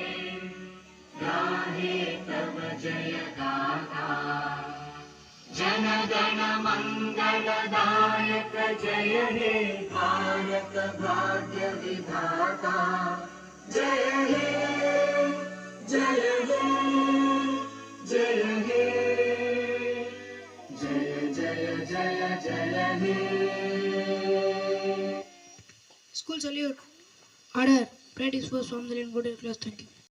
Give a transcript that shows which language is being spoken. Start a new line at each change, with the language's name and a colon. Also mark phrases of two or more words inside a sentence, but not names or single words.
Bangla: গাহে তব জয় গাথা জন গণ মঙ্গলদায়ক জয় হে ভারত ভাগ্য বিধাতা জয় হে জয় হে জয় হে জয় জয় জয় জয় হে
English: School salute. Order. Pray disperse from the line. Go to class. Thank you.